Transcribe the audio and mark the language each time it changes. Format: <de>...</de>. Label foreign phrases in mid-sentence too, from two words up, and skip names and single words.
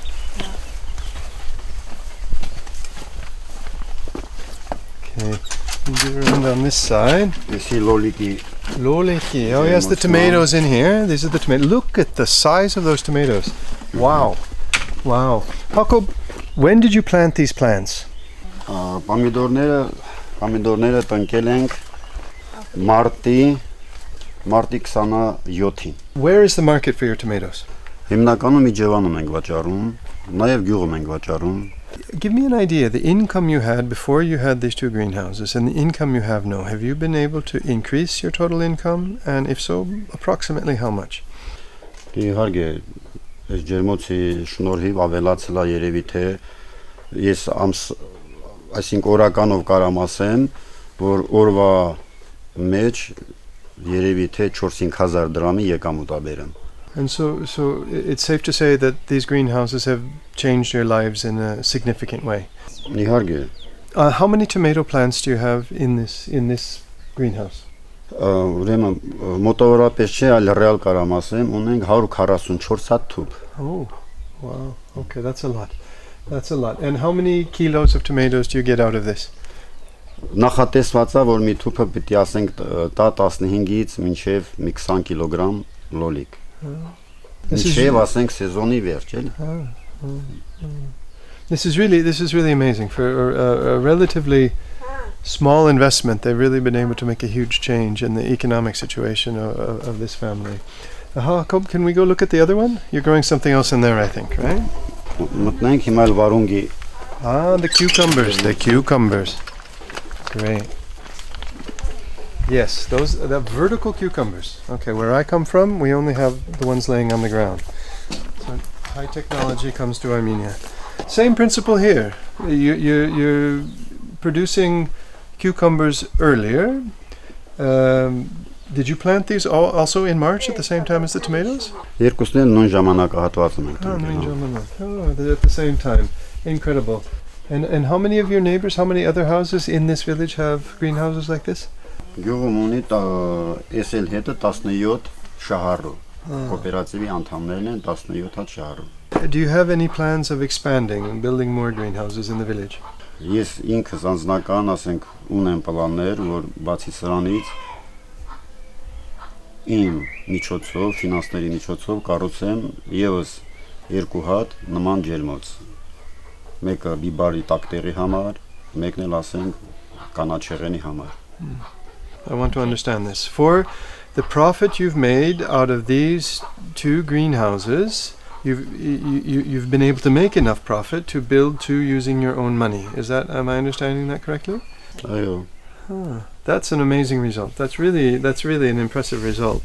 <en>Okay, get around on this side. You see loliki. Loliki. Oh yes, the tomatoes in here. These are the tomatoes. Look at the size of those tomatoes. Wow. Wow. Jakob, when did you plant these plants?</en> <hy>Պամիդորները տնկել ենք մարտի 27-ին։</hy> <en>Where is the market for your tomatoes?</en> <hy>Հիմնականում Իջևանում ենք վաճառում, նաև գյուղում ենք վաճառում։</hy> <en>Give me an idea, the income you had before you had these two greenhouses and the income you have now. Have you been able to increase your total income? And if so, approximately how much?</en> <hy>Իհարկե, այս ջերմոցի շնորհիվ ավելացել է երևի թե ես այսինքն օրականով կարամ ասեմ, որ օրվա մեջ երևի թե 4-5,000 դրամի եկամուտ ա բերեմ։</hy> <en>And so it's safe to say that these greenhouses have changed your lives in a significant way.</en> <hy>Իհարկե։</hy> <en>How many tomato plants do you have in this greenhouse?</en> <hy>Ուրեմն մոտավորապես չէ, այլ ռեալ կարամ ասեմ, ունենք 144 հատ թուփ։</hy> <en>Oh, wow. Okay, that's a lot. That's a lot. And how many kilos of tomatoes do you get out of this?</en> <hy>Նախատեսված է, որ մի թուփը պիտի ասենք տա 15-ից մինչև 20 կիլոգրամ լոլիկ։ Մինչև ասենք սեզոնի վերջ, էլի։</hy> <en>This is really amazing. For a relatively small investment, they've really been able to make a huge change in the economic situation of this family. Jakob, can we go look at the other one? You're growing something else in there, I think, right?</en> <hy>Մտնենք հիմա էլ վարունգի։</hy> <en>The cucumbers. Great. Yes, those are the vertical cucumbers. Okay, where I come from, we only have the ones laying on the ground. So high technology comes to Armenia. Same principle here. You're producing cucumbers earlier. Did you plant these also in March at the same time as the tomatoes?</en> <hy>Երկուսն էլ նույն ժամանակահատվածում ենք։</hy> <en>At the same time. Incredible. And how many of your neighbors, how many other houses in this village have greenhouses like this?</en> <hy>Գյուղում ունի SL հետը 17 շահառու։ Կոոպերատիվի անդամներն են 17-ը շահառու։</hy> <en>Do you have any plans of expanding and building more greenhouses in the village?</en> <hy>Ես ինքս անձնական, ասենք, ունեմ պլաններ, որ բացի սրանից իմ միջոցով, ֆինանսների միջոցով կառուցեմ եւս 2 հատ նման ջերմոց։ Մեկը բիբարի տակտերի համար, մեկն էլ ասենք կանաչեղենի համար։</hy> <en>I want to understand this. For the profit you've made out of these 2 greenhouses, you've been able to make enough profit to build 2 using your own money. Am I understanding that correctly?</en> <hy>Այո։</hy> <en>That's an amazing result. That's really an impressive result.</en>